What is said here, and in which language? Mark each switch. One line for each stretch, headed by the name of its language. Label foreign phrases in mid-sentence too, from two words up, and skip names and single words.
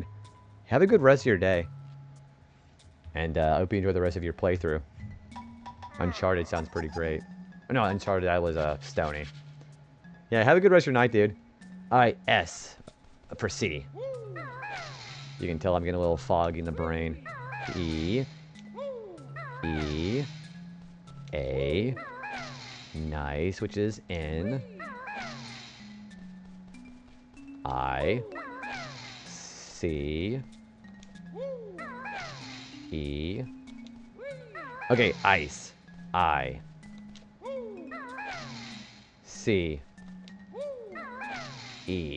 English: Have a good rest of your day. And I hope you enjoy the rest of your playthrough. Uncharted sounds pretty great. No, Uncharted, that was Stony. Yeah, have a good rest of your night, dude. Alright, S for C. You can tell I'm getting a little foggy in the brain. E. E. A. Nice, which is N. I. C. E. Okay, ice. I. C. E.